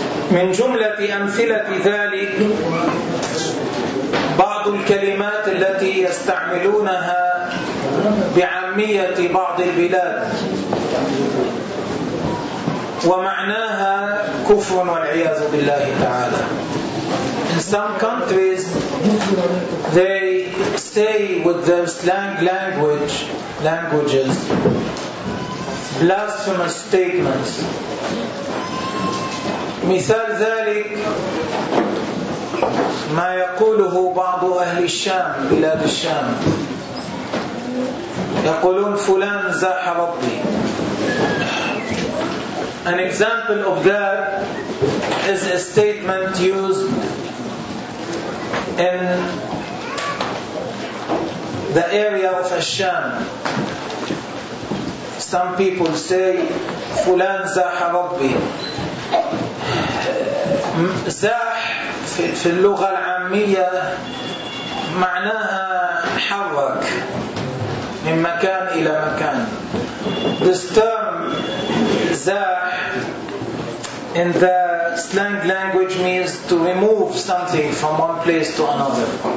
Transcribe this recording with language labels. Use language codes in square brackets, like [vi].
[ar] من جملة أمثلة ذلك بعض الكلمات التي يستعملونها بعامية بعض البلاد ومعناها كفر والعياذ بالله تعالى. [en] In some countries, they say with their slang languages. Blasphemous statements. [ar] مثال ذلك ما يقوله بعض أهل الشام بلاد الشام يقولون فلان زاح ربي. [en] An example of that is a statement used in the area of الشام. Some people say [ar] فلان زاح ربي زاح في اللغة العامية معناها حرك من مكان إلى مكان [en] This term زاح in the slang language means to remove something from one place to another